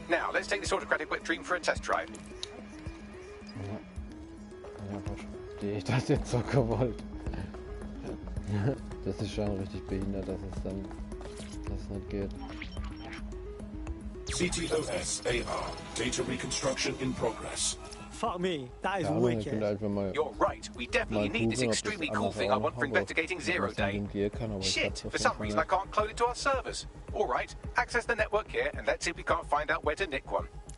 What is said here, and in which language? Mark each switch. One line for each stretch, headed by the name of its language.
English: Now, let's take this autocratic wet dream for a test drive.
German: Ja, verstehe ich das jetzt so gewollt. Das ist schon richtig behindert, dass es dann nicht geht.
English: CTOS AR. Data reconstruction in progress. Fuck me, that is wicked. You're right. We definitely need this extremely cool thing I want for investigating Zero Day. Shit, for some reason I can't clone it to our servers. All right, access the network here and let's see if we can't find out where to nick one.